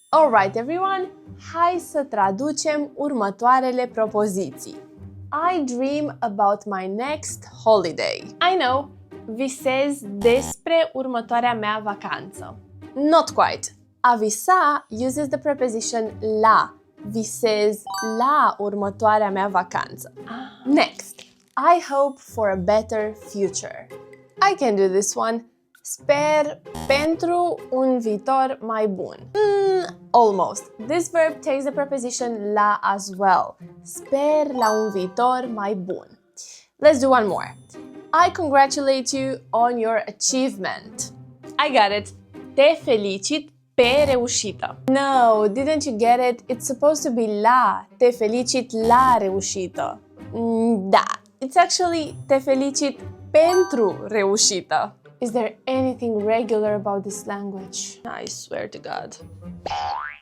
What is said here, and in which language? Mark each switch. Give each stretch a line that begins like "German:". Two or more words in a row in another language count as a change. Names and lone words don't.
English: Alright, everyone,
Romanian: hai să traducem următoarele propoziții.
English: I dream about my next holiday. I know,
Romanian: visez despre următoarea mea vacanță.
English: Not quite. A visa uses the preposition la.
Romanian: Visez la următoarea mea vacanță.
English: Next, I hope for a better future. I can do this one.
Romanian: Sper pentru un viitor mai bun.
English: Almost. This verb takes the preposition la as well.
Romanian: Sper la un viitor mai bun.
English: Let's do one more. I congratulate you on your achievement. I got it.
Romanian: Te felicit pe reușită.
English: No, didn't you get it? It's supposed to be la.
Romanian: Te felicit la reușită. Da,
English: it's actually
Romanian: te felicit pentru reușită.
English: Is there anything regular about this language? I swear to God.